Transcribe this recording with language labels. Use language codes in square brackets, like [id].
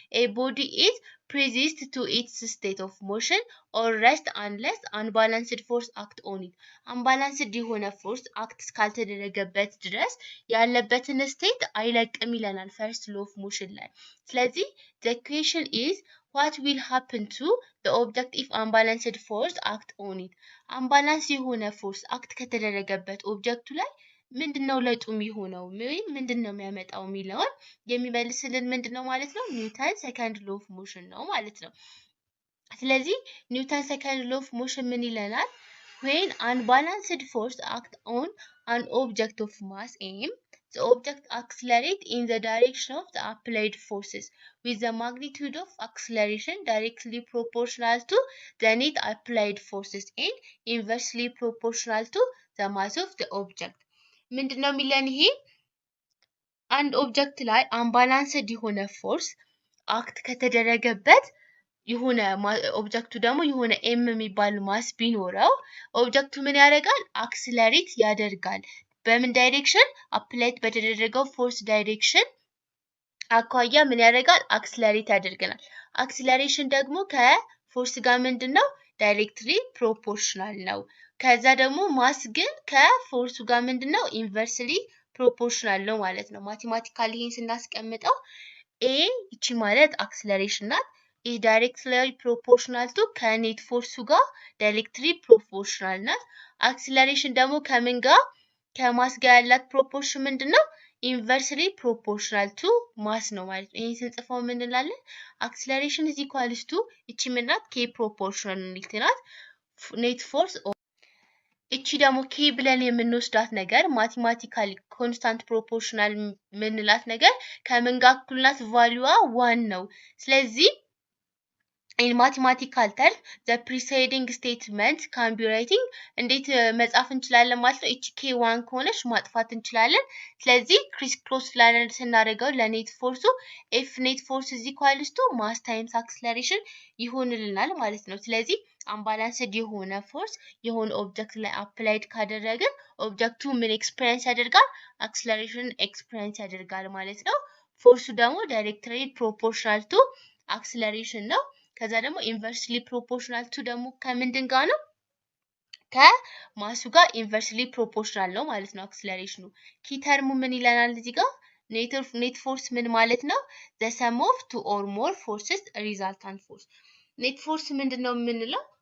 [en] a body is persist to its state of motion or rest unless unbalanced force act on it. [am] unbalanced የሆነ ፎርስ አክት እስካልተደረገበት ድረስ ያለበትን ስቴት አይለቅም ይለናል ፈርስት ሎ ኦፍ ሞሽን ላይ። ስለዚህ [en] the question is what will happen to the object if unbalanced force act on it? [am] unbalanced የሆነ ፎርስ አክት ከተደረገበት ኦብጀክቱ ላይ ምንድነው ለውጡ የሚሆነው? ምንድነው የሚያመጣው የሚለውን የሚመልስልን ምንድነው ማለት ነው? ኒውተን ሰከንድ ሎ ኦፍ ሞሽን ነው ማለት ነው። ስለዚህ ኒውተን ሰከንድ ሎ ኦፍ ሞሽን ምን ይለናል? [en] when unbalanced force act on an object of mass m, the object accelerates in the direction of the applied forces with the magnitude of acceleration directly proportional to the net applied forces and inversely proportional to the mass of the object. [am] ምንድነው የሚለን ይሄ? አንድ ኦብጀክት ላይ አንባላንስድ የሆነ ፎርስ አክት ከተደረገበት የሆነ ኦብጀክቱ ደግሞ የሆነ ኤም የሚባል ማስ ቢኖረው ኦብጀክቱ ምን ያደርጋል? አክሰለሬት ያደርጋል። በምን ዳይሬክሽን? አፕላይድ በተደረገው ፎርስ ዳይሬክሽን አኳያ ምን ያደርጋል? አክሰለሬት ያደርገናል። አክሰለሬሽን ደግሞ ከፎርስ ጋር ምንድነው? ዳይሬክትሊ ፕሮፖርሽናል ነው። ከዛ ደግሞ ማስ ግን ከፎርሱ ጋር ምንድነው? ኢንቨርስሊ ፕሮፖርሽናል ነው ማለት ነው። ማቴማቲካሊ ይሄን ስናስቀምጠው ኤ እቺ ማለት አክሰለሬሽን ናት። [en] is directly proportional to [am] ከኔት ፎርሱ ጋር ዳይሬክትሊ ፕሮፖርሽናል ናት። አክሰለሬሽን ደግሞ ከምን ጋር? ከማስ ጋር ያላት ፕሮፖርሽን ምንድነው? [en] inversely proportional to mass [am] ነው ማለት ነው። ይሄን ስንጽፈው ምን እንላለን? [en] acceleration is equals to [am] እቺ ምን ናት? k proportionality ናት net force እቺ ደግሞ k ብለን የምንወስዳት ነገር ማቴማቲካሊ ኮንስታንት ፕሮፖርሽናል ምንላት ነገር ከምን ጋር እኩል ናት? ቫልዩዋ 1 ነው። ስለዚህ [en] in mathematical term the preceding statement can be writing [am] እንዴት መጻፍ እንችላለን ማለት ነው። እቺ k1 ከሆነች ማጥፋት እንችላለን። ስለዚህ ክሪስ ክሮስ ስናደርገው ለኔት ፎርሱ f [en] net force is equals to mass times acceleration [am] ይሆንልናል ማለት ነው። ስለዚህ unbalanced የሆነ ፎርስ የሆነ ኦብጀክት ላይ አፕላይድ ካደረግን ኦብጀክቱ ምን ኤክስፒሪየንስ ያደርጋል? አክሰለሬሽን ኤክስፒሪየንስ ያደርጋል ማለት ነው። ፎርሱ ደግሞ ዳይሬክትሊ ፕሮፖርሽናል ቱ አክሰለሬሽን ነው። ከዛ ደግሞ ኢንቨርስሊ ፕሮፖርሽናል ቱ ደግሞ ከምንድን ጋር ነው? ከማሱ ጋር ኢንቨርስሊ ፕሮፖርሽናል ነው ማለት ነው አክሰለሬሽኑ። ኪ ተርሙ ምን ይለናል እዚህ ጋር? ኔት ፎርስ ምን ማለት ነው? [en] the sum of two or more forces resultant force [am] ኔት ፎርስ ምንድነው የምንለው?